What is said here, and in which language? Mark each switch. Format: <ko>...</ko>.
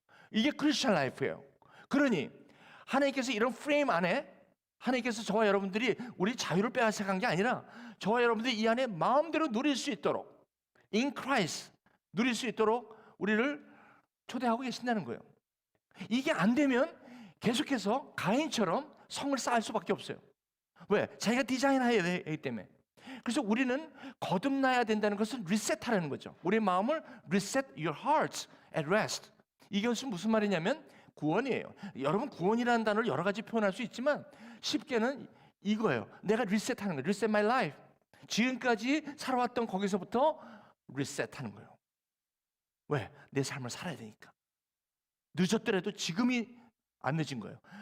<ko>이게 크리스천 라이프예요. 그러니 하나님께서 이런 프레임 안에 하나님께서 저와 여러분들이 우리 자유를 빼앗아간 게 아니라 저와 여러분들이 이 안에 마음대로 누릴 수 있도록</ko> <en>in Christ</en> <ko>누릴 수 있도록 우리를 초대하고 계신다는 거예요. 이게 안 되면 계속해서 가인처럼 성을 쌓을 수밖에 없어요. 왜? 자기가 디자인해야 되기 때문에. 그래서 우리는 거듭나야 된다는 것은 리셋하라는 거죠. 우리의 마음을</ko> <en>reset your hearts at rest.</en> <ko>이것은 무슨 말이냐면 구원이에요. 여러분, 구원이라는 단어를 여러 가지 표현할 수 있지만 쉽게는 이거예요. 내가 리셋하는 거예요.</ko> <en>reset my life.</en> <ko>지금까지 살아왔던 거기서부터 리셋하는 거예요. 왜? 내 삶을 살아야 되니까. 늦었더라도 지금이 안 늦은 거예요.</ko>